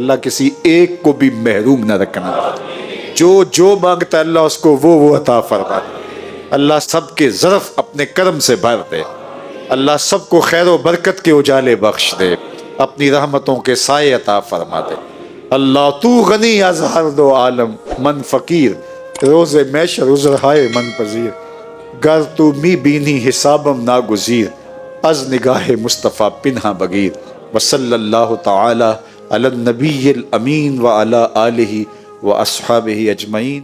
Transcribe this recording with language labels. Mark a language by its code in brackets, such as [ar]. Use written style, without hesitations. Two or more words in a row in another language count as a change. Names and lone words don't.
[ur] اللہ کسی ایک کو بھی محروم نہ رکھنا، جو مانگتا ہے اللہ اس کو وہ عطا فرما۔ اللہ سب کے ظرف اپنے کرم سے بھر دے، اللہ سب کو خیر و برکت کے اجالے بخش دے، اپنی رحمتوں کے سائے عطا فرما دے۔ [fa] اللہ تو غنی از ہر دو عالم، من فقیر روز محشر عذرہائے من پذیر، گر تو می بینی حسابم ناگزیر، از نگاہ مصطفیٰ پنہا بگیر۔ [ar] وصلی اللہ تعالی علی النبی الامین وعلی آلہ واصحابہ اجمعین۔